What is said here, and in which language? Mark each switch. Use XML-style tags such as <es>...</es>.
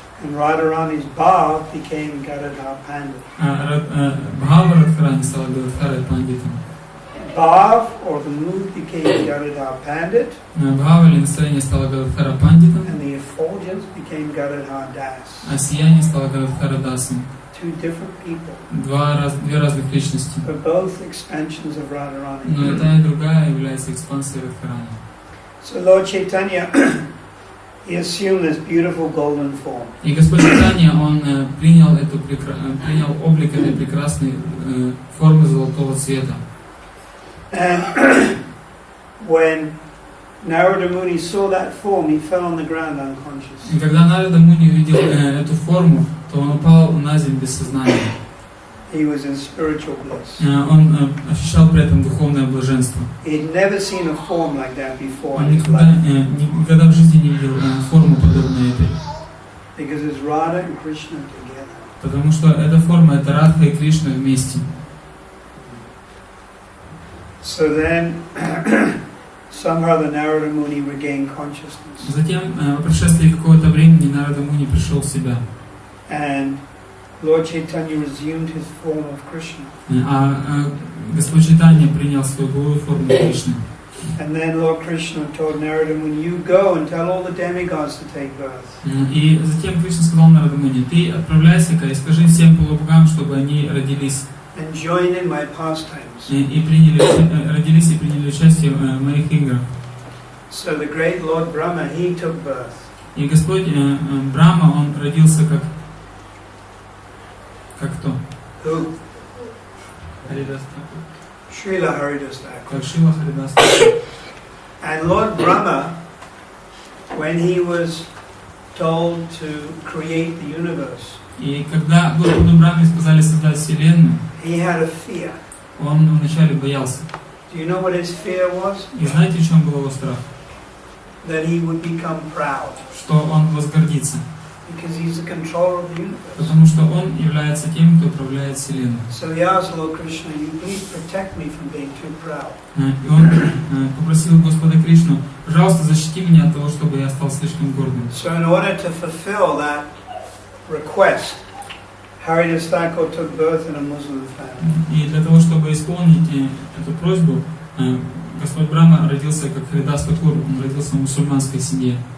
<en>And Radharani's Bhav became Gadadhar Pandit.</en> <ru>Бхава Радхарани стала Гададхарой Пандитом.</ru> <en>Bhav, or the mood, became Gadadhar Pandit,</en> <ru>Бхава или настроение стало Гададхара Пандитом,</ru> <en>and the effulgence became Gadadhar Das.</en> <ru>а сияние стало Гададхара Дасом.</ru> <en>Two different people,</en> <ru>Две разных личности.</ru> <en>but both expansions of Radharani.</en> <ru>Но и та, и другая является экспансией Радхарани.</ru> <en>So Lord Chaitanya, he assumed this beautiful golden form.</en> <ru>И Господь Чайтаньи, он принял облик этой прекрасной формы золотого цвета.</ru> <en>And when Narada Muni saw that form, he fell on the ground unconscious.</en> <ru>И когда Нарада Муни увидел эту форму, то он упал на землю без сознания.</ru> <en>He was in spiritual bliss.</en> <ru>Он ощущал при этом духовное блаженство.</ru> <en>He had never seen a form like that before</en> <ru>Он</ru> <en>in his life.</en> <ru>никогда в жизни не видел форму подобной этой.</ru> <en>Because it's Radha and Krishna together.</en> <ru>Потому что эта форма — это Радха и Кришна вместе.</ru> <en>So then, somehow the Narada Muni regained consciousness.</en> <ru>Затем, по прошествии какого-то времени, Нарада Муни пришел в себя.</ru> <en>And Lord Chaitanya resumed his form of Krishna.</en> <ru>А Господь Чайтаньи принял свою былую форму Кришны.</ru> <en>And then Lord Krishna told Narada Muni, you go and tell all the demigods to take birth.</en> <ru>И затем Кришна сказал Нараду Муни: ты отправляйся-ка и скажи всем полубогам, чтобы они родились.</ru> <en>And join in my pastimes.</en> <ru>Родились и приняли участие в моих играх.</ru> <en>So the great Lord Brahma, he took birth.</en> <ru>И Господь Брахма, он родился как кто?</ru> <en>Who? Srila Haridas Thakur.</en> <ru>как Шрила дас.</ru> <en>And Lord Brahma, when he was told to create the universe,</en> <ru>И когда Господу Брахме сказали создать Вселенную,</ru> <en>he had a fear.</en> <ru>он вначале боялся.</ru> <en>Do you know what his fear was?</en> <ru>И знаете, в чем был его страх?</ru> <en>That he would become proud.</en> <ru>Что он возгордится.</ru> <en>Because he's the controller of the universe.</en> <ru>Потому что он является тем, кто управляет Вселенной.</ru> <en>So he asked Lord Krishna, you please protect me from being too proud.</en> <ru>И он попросил Господа Кришну, пожалуйста, защити меня от того, чтобы я стал слишком гордым.</ru> <en>So in order to fulfill that request, Haridas Thakur took birth in a Muslim family.</en> <ru>И для того, чтобы исполнить эту просьбу, Господь Брахма родился как Харидас Такур, он родился в мусульманской семье.</ru>